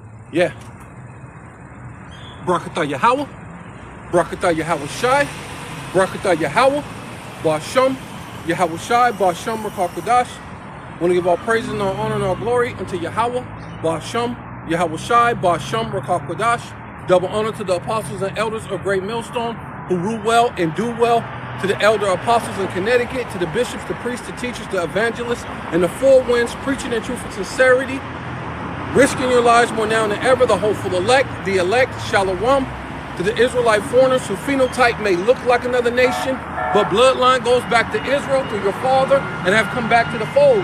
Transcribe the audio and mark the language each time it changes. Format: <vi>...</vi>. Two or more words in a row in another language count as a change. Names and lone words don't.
<en>Yeah. Barakatah Yahweh, Barakatah Yahawashi, Barakatah Yahweh, Ba'asham, Yahawashi, Ba'asham Rakakadash. Want to give all praise and all honor and all glory unto Yahweh, Ba'asham, Yahawashi, Ba'asham Rakakadash. Double honor to the apostles and elders of Great Millstone who rule well and do well, to the elder apostles in Connecticut, to the bishops, the priests, the teachers, the evangelists, and the four winds, preaching in truth and sincerity, risking your lives more now than ever, the hopeful elect, the elect, Shalom, to the Israelite foreigners whose phenotype may look like another nation, but bloodline goes back to Israel through your father and have come back to the fold.</en>